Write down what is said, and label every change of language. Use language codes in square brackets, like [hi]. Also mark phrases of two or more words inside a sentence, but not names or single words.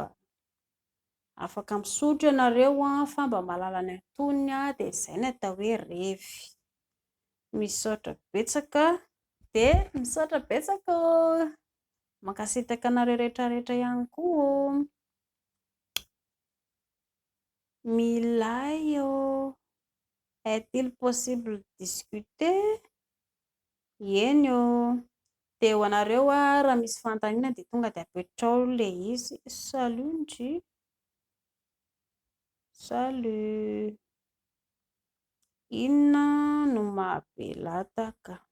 [mg] Afaka misotro ianareo a, fa mba mahalala ny antonony a, dia izay no atao hoe revy. Misaotra betsaka dia misaotra betsaka ô. Mankasitraka anareo rehetrarehetra ihany koa ô. Milay ô. [fr] Est-il possible de discuter? [mg] Eny ô. Dia ho anareo a, raha misy fanontaniana dia tonga dia apetrao ilay izy. Salut ndry. Salut. Inona no mahabelataka?